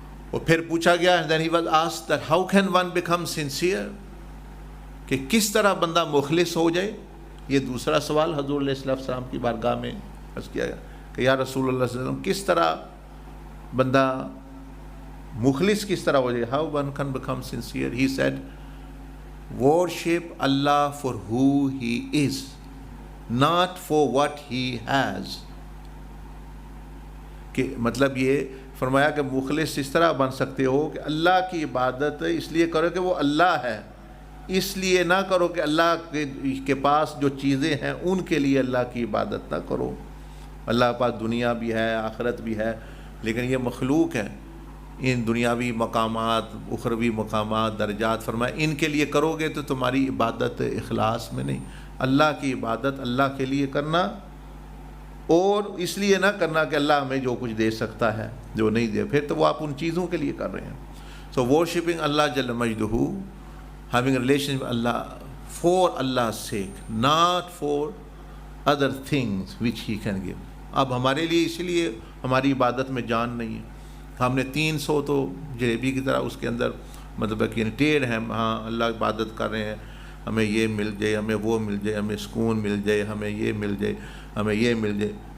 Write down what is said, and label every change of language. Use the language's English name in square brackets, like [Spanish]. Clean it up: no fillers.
[Urdu] اور پھر پوچھا گیا, [English] then he was asked that how can one become sincere, [Urdu] کہ کس طرح بندہ مخلص ہو جائے. یہ دوسرا سوال حضور علیہ السلام کی بارگاہ میں عرض کیا گیا کہ یا رسول اللہ صلی اللہ علیہ وسلم, کس طرح بندہ مخلص کس طرح ہو جائے, [English] how one can become sincere. He said, worship Allah for who He is, not for what He has. [Urdu] کہ مطلب یہ فرمایا کہ مخلص اس طرح بن سکتے ہو کہ اللہ کی عبادت اس لیے کرو کہ وہ اللہ ہے, اس لیے نہ کرو کہ اللہ کے پاس جو چیزیں ہیں ان کے لیے اللہ کی عبادت نہ کرو. اللہ کے پاس دنیا بھی ہے, آخرت بھی ہے, لیکن یہ مخلوق ہے. ان دنیاوی مقامات, اخروی مقامات, درجات, فرمایا ان کے لیے کرو گے تو تمہاری عبادت اخلاص میں نہیں. اللہ کی عبادت اللہ کے لیے کرنا, اور اس لیے نہ کرنا کہ اللہ ہمیں جو کچھ دے سکتا ہے جو نہیں دے, پھر تو وہ آپ ان چیزوں کے لیے کر رہے ہیں. [English] So worshipping Allah Jalla Majduhu, having a relationship with Allah for Allah's sake, not for other things which He can give. [Urdu] اب ہمارے لیے اسی لیے ہماری عبادت میں جان نہیں ہے. ہم نے 300 تو جلیبی کی طرح اس کے اندر مطلب کہ ٹیڑھ ہیں, ہاں اللہ عبادت کر رہے ہیں, ہمیں یہ مل جائے, ہمیں وہ مل جائے, ہمیں سکون مل جائے, ہمیں یہ مل جائے, ہمیں یہ مل جائے.